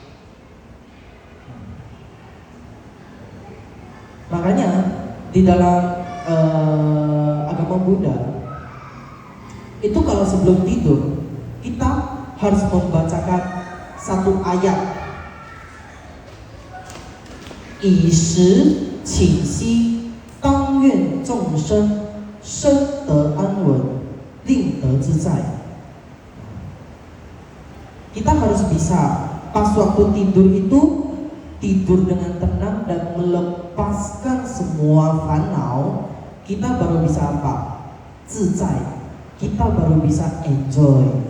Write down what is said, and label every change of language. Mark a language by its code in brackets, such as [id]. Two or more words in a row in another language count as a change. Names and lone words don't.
[id] Makanya di dalam agama Buddha itu kalau sebelum tidur kita harus membacakan satu ayat, [zh] 以时请息，当愿众生生得安稳，令得自在。 [id] Kita harus bisa pas waktu tidur itu tidur dengan tenang dan melepaskan semua fannau. Kita baru bisa apa? 自在. Kita baru bisa enjoy.